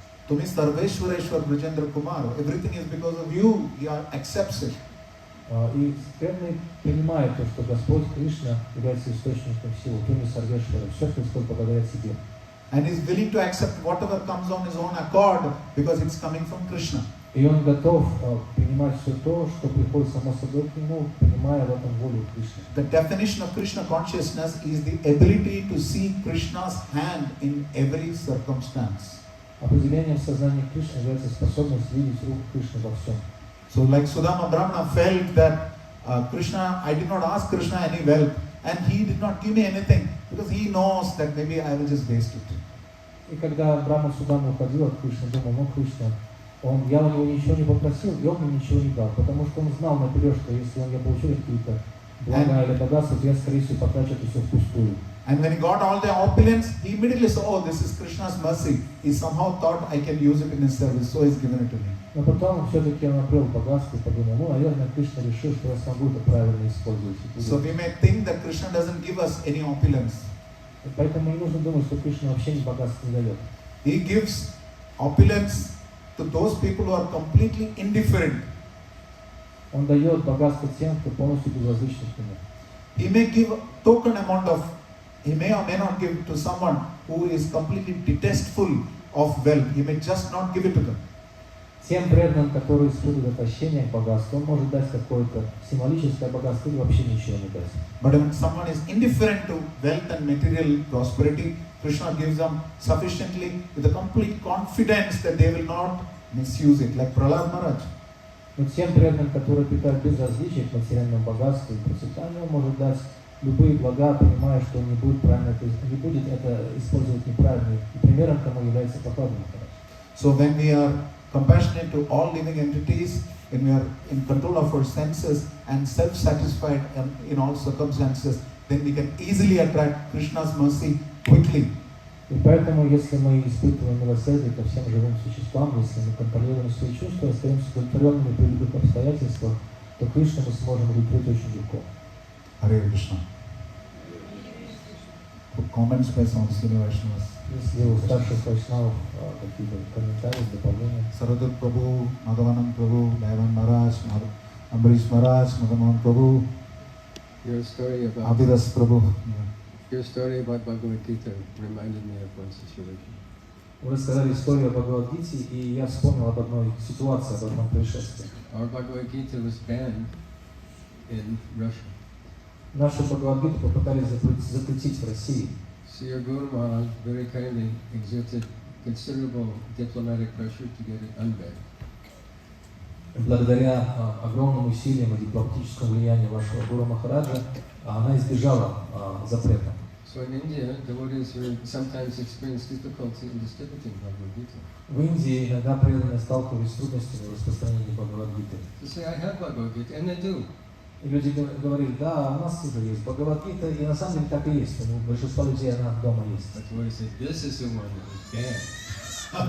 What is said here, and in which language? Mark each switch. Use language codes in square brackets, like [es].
[en] To me, Sarveshwareshwar Brajendra Kumar, everything is because of you. He accepts it. [ru] И преданный принимает то, что Господь Кришна является источником силы. Туми Сарвешвара, все Господь благодаря тебе. [en] And is willing to accept whatever comes on his own accord because it's coming from Krishna. [ru] И он готов принимать все то, что приходит само собой к нему, принимая в этом волю Кришны. [en] The definition of Krishna consciousness is the ability to see Krishna's hand in every circumstance. [ru] Определением сознания Кришны является способность видеть руку Кришны во всем. [en] So like Sudama Brahmana felt that Krishna, I did not ask Krishna any wealth and he did not give me anything because he knows that maybe I will just waste it. [ru] И когда Брахма Судама уходил от Кришны, думал, ну Кришна, я у него ничего не попросил, и он мне ничего не дал, потому что он знал наперед, что если я получу какие-то блага или богатства, то я, скорее всего, потрачу это все впустую. [en] And when he got all the opulence, he immediately saw, oh, this is Krishna's mercy. He somehow thought I can use it in his service, so he's given it to me. [ru] Но потом все-таки он обрел богатство и подумал, ну, наверное, Кришна решил, что я смогу это правильно использовать. [en] So we may think that Krishna doesn't give us any opulence. [ru] Поэтому не нужно думать, что Кришна вообще ни богатства не дает. [en] He gives opulence to those people who are completely indifferent. [ru] Он дает богатство тем, кто полностью безразличен к нему. [en] He may give a token amount of, he may or may not give to someone who is completely detestful of wealth. He may just not give it to them. [ru] Тем преданным, которые испытывают отвращение к богатству, он может дать какое-то символическое богатство или вообще ничего не дать. [en] But when someone is indifferent to wealth and material prosperity, Krishna gives them sufficiently with a complete confidence that they will not misuse it, like Prahlad Maharaj. [ru] Но тем преданным, которые питают безразличие к материальному богатству и процветанию, он может дать любые блага, понимая, что он не будет это использовать неправильно. И примером тому является Праhlad Maharaj. [en] So when we are compassionate to all living entities, when we are in control of our senses and self-satisfied in all circumstances, then we can easily attract Krishna's mercy quickly. [ru] И поэтому, если мы испытываем милосердие ко всем живым существам, если мы контролируем свои чувства, остаемся удовлетворенными при любых обстоятельствах, то Кришну мы сможем удовлетворить очень легко. [en] Hare Krishna. Comments by some senior Vaishnavas. [ru] Если у старших вайшнавов какие-то комментарии, дополнения. [en] Saradut Prabhu, Madhavanand Prabhu, Dayavan Maharaj, Ambarish Maharaj, Madhavan Prabhu, Your story about Abhidas Prabhu. your story about Bhagavad Gita reminded me of one situation. [ru] Вы рассказали историю о Бхагавад-гите, и я вспомнил об одной ситуации, об одном происшествии. [en] Our Bhagavad Gita was banned in Russia. [ru] Нашу Бхагавад-гиту попытались запретить в России. [en] So your Guru Maharaj very kindly exerted considerable diplomatic pressure to get it unbanned. [ru] Благодаря огромным усилиям и дипломатическому влиянию вашего Гуру Махараджа, она избежала запрета. [en] So in India, devotees sometimes experience difficulty in distributing Bhagavad Gita. [ru] В Индии иногда преданные сталкивались с трудностями в распространении Бхагавад-гиты. [en] To say, I have Bhagavad Gita, and they do. [ru] И люди говорили, да, у нас тоже есть Бхагавад-гита, и на самом деле так и есть. У большинства людей она дома есть. [en] But when they say, this is the one that was banned.